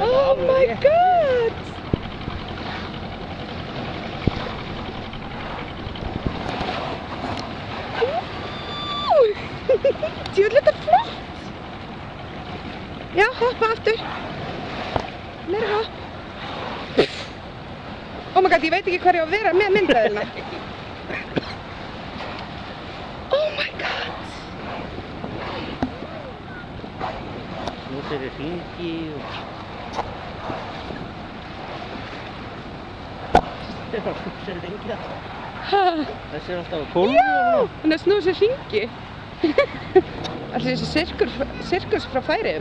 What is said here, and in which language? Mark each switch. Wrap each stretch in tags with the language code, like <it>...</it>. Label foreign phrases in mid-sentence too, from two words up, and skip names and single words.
<en>Oh my god!</en> <is>Djúvill, þetta flott! Já, hoppa aftur. Meira hopp.</is> <en>Oh my god,</en> <is>ég veit ekki hver ég á að vera með myndaðina.</is> <en>Oh my god!</en> <is>Nú sér ég hringi og... Þessi er hringi alltaf. Þessi er alltaf á kólfi og svona. Hún er að snúa sér hringi. Allir þessi sirkus frá Færeyjum.</is>